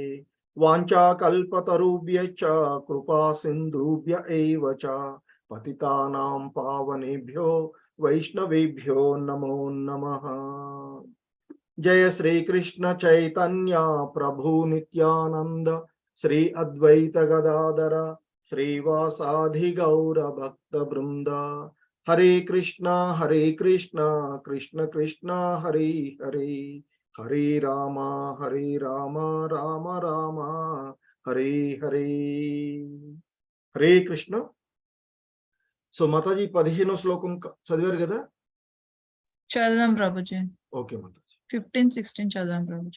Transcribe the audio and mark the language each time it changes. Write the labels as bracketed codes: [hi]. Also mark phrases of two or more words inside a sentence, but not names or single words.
[sa] वाञ्छाकल्पतरुभ्यश्च कृपा सिन्धुभ्य एव च पतितानां पावनेभ्यो वैष्णवेभ्यो नमो नमः। जय श्री कृष्ण चैतन्य प्रभु नित्यानंद श्री अद्वैत गदाधर श्रीवासाधि गौर भक्त वृंद। हरे कृष्ण कृष्ण कृष्ण हरे हरे हरे राम राम राम हरे हरे। हरे कृष्ण। [te] సో మాతాజీ 15వ శ్లోకం చదివారు కదా? చదవం ప్రభుజీ. ఓకే మాతాజీ. 15, 16 చదవం ప్రభుజీ.